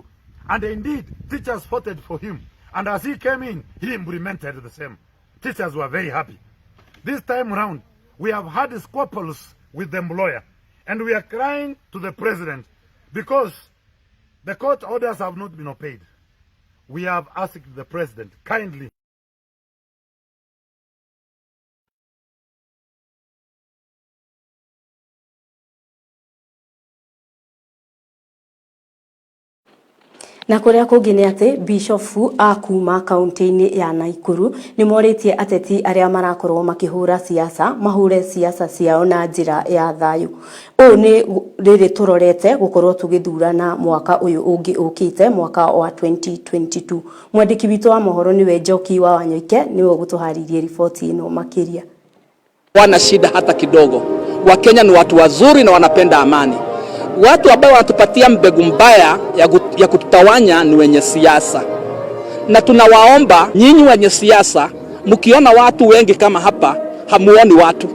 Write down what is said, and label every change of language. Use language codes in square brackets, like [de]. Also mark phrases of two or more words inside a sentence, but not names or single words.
[en] And indeed, teachers voted for him. And as he came in, he implemented the same. Teachers were very happy. This time around, we have had squabbles with the employer. And we are crying to the president because the court orders have not been obeyed. We have asked the president kindly. [ki] Na kuria kungi ni ati bishofu akuma kaunti-ini ya Naikuru ni moritie ateti aria marakorwo makihura siasa mahure siasa ciao na njira ya thayu. O ni riri turorete gukorwo tugithurana mwaka uyu ungi ukite mwaka wa 2022. Mwandiki witu wa mohoro niwe Njoki wa Wanyoike niwe gutuharirie ripoti ino makiria. [sw] Wana shida hata kidogo. Wakenya ni watu wazuri na wanapenda amani. Watu ambao wanatupatia mbegu mbaya ya kututawanya ni wenye siasa. Na tunawaomba nyinyi wenye siasa, mkiona watu wengi kama hapa, hamuoni watu.